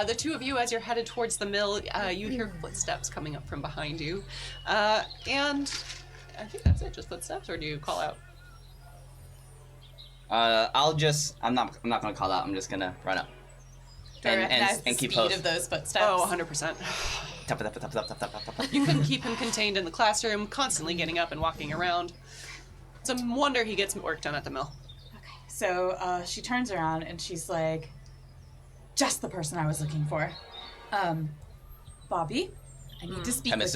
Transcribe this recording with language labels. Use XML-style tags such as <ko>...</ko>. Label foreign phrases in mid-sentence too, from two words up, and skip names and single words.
<en>The two of you, as you're headed towards the mill, you hear footsteps coming up from behind you, and I think that's it. Just footsteps, or do you call out? I'm not gonna call out. I'm just gonna run up. Do I recognize the and keep speed post. of those footsteps? Oh, 100%. Tap, tap, tap, tap, tap, tap, tap, tap. You couldn't keep him contained in the classroom, constantly getting up and walking around. It's a wonder he gets work done at the mill. So she turns around and she's like, just the person I was looking for. Bobby, I need to speak with Mr.</en>